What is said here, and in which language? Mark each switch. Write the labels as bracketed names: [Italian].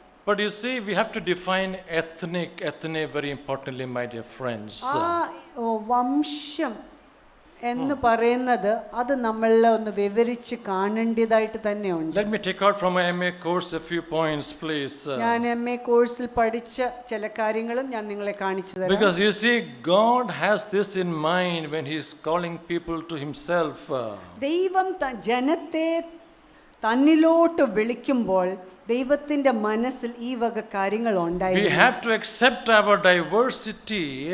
[English] But you see, we have to define ethne very importantly, my dear friends. [Malayalam] വംശം എന്ന് പറയുന്നത് അത് നമ്മൾ ഒന്ന് വിവരിച്ച് കാണേണ്ടതായിട്ട് തന്നെയുണ്ട്. [English] Let me take out from my MA course a few points, please. [Malayalam] ഞാൻ MA കോഴ്സിൽ പഠിച്ച ചില കാര്യങ്ങളും ഞാൻ നിങ്ങളെ കാണിച്ചു തരാം. [English] Because you see, God has this in mind when He is calling people to Himself. [Malayalam] ദൈവം ജനത്തെ തന്നിലോട്ട് വിളിക്കുമ്പോൾ ദൈവത്തിന്റെ മനസ്സിൽ ഈ വക കാര്യങ്ങൾ ഉണ്ടായിരുന്നു. [English] We have to accept our diversity.